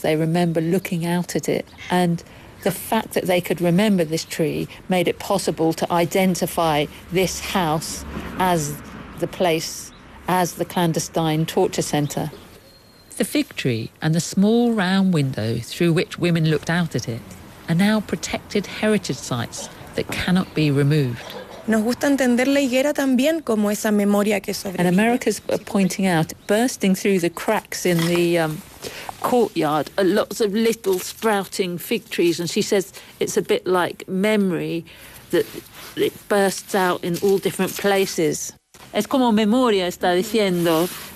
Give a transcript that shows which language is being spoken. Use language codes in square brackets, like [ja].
[en] They remember looking out at it, and the fact that they could remember this tree made it possible to identify this house as the place, as the clandestine torture centre. The fig tree and the small round window through which women looked out at it are now protected heritage sites that cannot be removed. [es] Nos gusta entender la higuera también como esa memoria que sobrevive. [en] And America's pointing out, bursting through the cracks in the courtyard, are lots of little sprouting fig trees, and she says it's a bit like memory, that it bursts out in all different places. [es] Es como memoria, está diciendo.